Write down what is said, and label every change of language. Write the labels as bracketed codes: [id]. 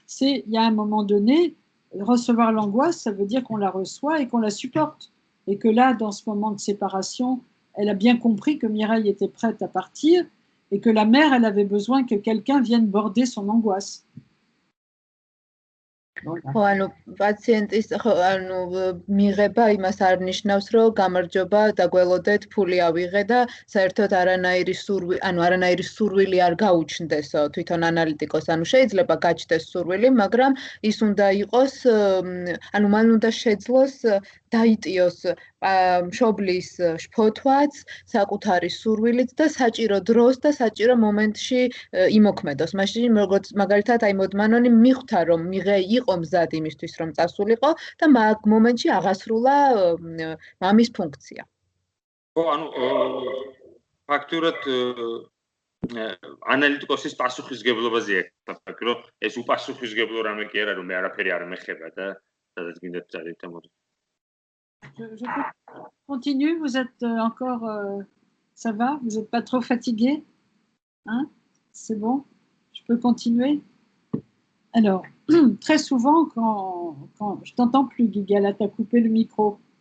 [fr] Il y a un moment donné, recevoir l'angoisse, ça veut dire qu'on la reçoit et qu'on la supporte. Et que là, dans ce moment de séparation, elle a bien compris que Mireille était prête à partir et que la mère, elle avait besoin que quelqu'un vienne border son angoisse. [ka] ხო, ანუ პაციენტის ანუ მიღება იმას არ ნიშნავს, რომ გამარჯობა, დაგველოდეთ, ფული ავიღე და საერთოდ არანაირი სურვილი არ გაუჩნდესო თვითონ ანალიტიკოს. ანუ შეიძლება გაჩნდეს სურვილი, მაგრამ ის უნდა იყოს, ანუ მან უნდა შეძლოს დაიტიოს მშობლის შფოთვაც, საკუთარი სურვილით და საჭირო დროს და საჭირო მომენტში იმოქმედოს. მაშინ როგორც მაგალითად აი მოდმანონი მიხვდა, რომ მიღე იყო მზად იმისთვის, რომ წასულიყო და მაგ მომენტში აღასრულა მამის ფუნქცია. ხო, ანუ ფაქტურად ანალიტიკოსის პასუხისგებლობაზე აქვს, რომ ეს უპასუხისგებლო რამე კი არა, რომ მე არაფერი არ მეხება და სადაც გინდათ წარით ამოდი. [fr] Je continue, vous êtes encore, ça va, vous n'êtes pas trop fatigué, hein? C'est bon, je peux continuer. Alors, très souvent, quand je t'entends plus, Guigala, tu as coupé le micro.